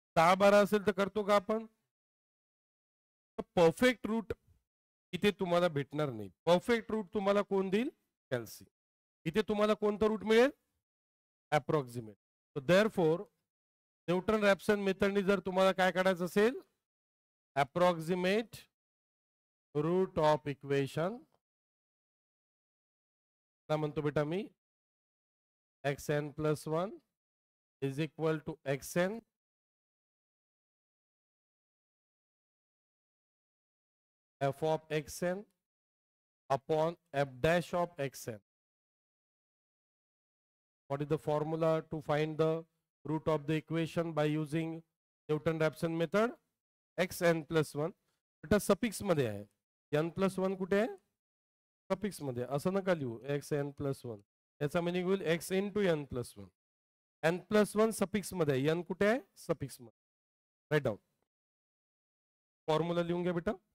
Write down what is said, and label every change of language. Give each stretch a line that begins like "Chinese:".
Marathi: 10-12 असेल तर करतो का आपण. परफेक्ट रूट इथे तुम्हाला भेटणार नाही. परफेक्ट रूट तुम्हाला कोण देईल, कॅल्सी. इथे तुम्हाला कोणतं रूट मिळेल, अप्रॉक्सिमेट. सो देअरफॉर न्यूटन रॅप्सन मेथडनी जर तुम्हाला काय काढायचं असेल,
English: approximate root of equation
Marathi: काय म्हणतो बेटा मी
English: xn plus 1 is equal to xn f of xn upon f dash of xn. What is the formula to find the root of the equation by using Newton-Raphson method?
Marathi: xn plus 1 बेटा suffix मध्ये आहे, n plus 1 कुठे आहे? Suffix मध्ये. असं नका लिहू xn plus 1, याचा मिनिंग होईल x into n plus 1. n plus 1 suffix मध्ये आहे, n कुठे आहे? सफिक्स मध्ये. Right down. फॉर्म्युला लिहून घ्या बेटा.